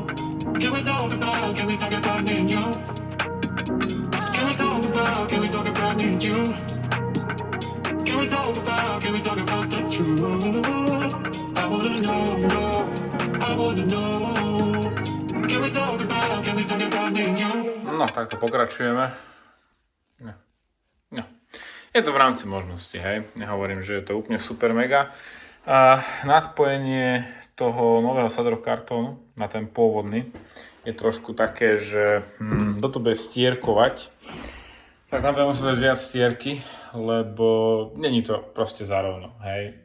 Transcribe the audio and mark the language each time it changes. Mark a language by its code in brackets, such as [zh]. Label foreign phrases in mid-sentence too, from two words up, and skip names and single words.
[en] Can we talk about me and you? Can we talk about me and you? Can we talk about the truth? I wanna know, I wanna know. Can we talk about me and you? [sk] No, takto pokračujeme. No. Je to v rámci možnosti, hej. Nehovorím, že je to úplne super mega. A nadpojenie toho nového sadrokartónu na ten pôvodný je trošku také, že kto to bude stierkovať, tak tam budeme musieť viac stierky, lebo není to proste zarovno, hej.